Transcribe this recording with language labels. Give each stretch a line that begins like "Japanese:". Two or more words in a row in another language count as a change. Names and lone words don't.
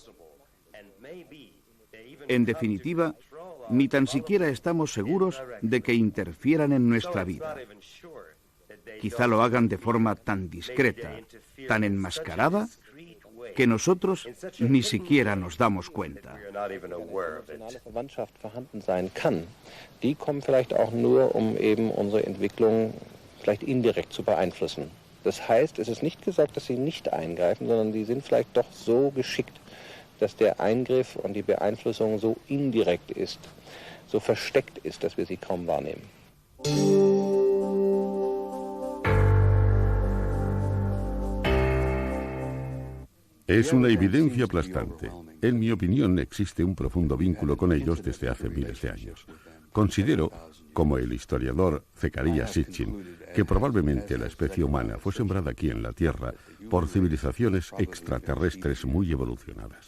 Spanish: En definitiva, ni tan siquiera estamos seguros de que interfieran en nuestra vida. Quizá lo hagan de forma tan discreta, tan enmascarada, que nosotros ni siquiera nos damos cuenta.
German: Die kommen vielleicht auch nur, eben unsere Entwicklung vielleicht indirekt zu beeinflussen. Das heißt, es ist nicht gesagt, dass sie nicht eingreifen, sondern die sind vielleicht doch so geschickt, dass der Eingriff und die Beeinflussung so indirekt ist, so versteckt ist, dass wir sie kaum wahrnehmen.
Spanish: Es una evidencia aplastante. En mi opinión, existe un profundo vínculo con ellos desde hace miles de años. Considero, como el historiador Zecharia Sitchin, que probablemente la especie humana fue sembrada aquí en la Tierra por civilizaciones extraterrestres muy evolucionadas.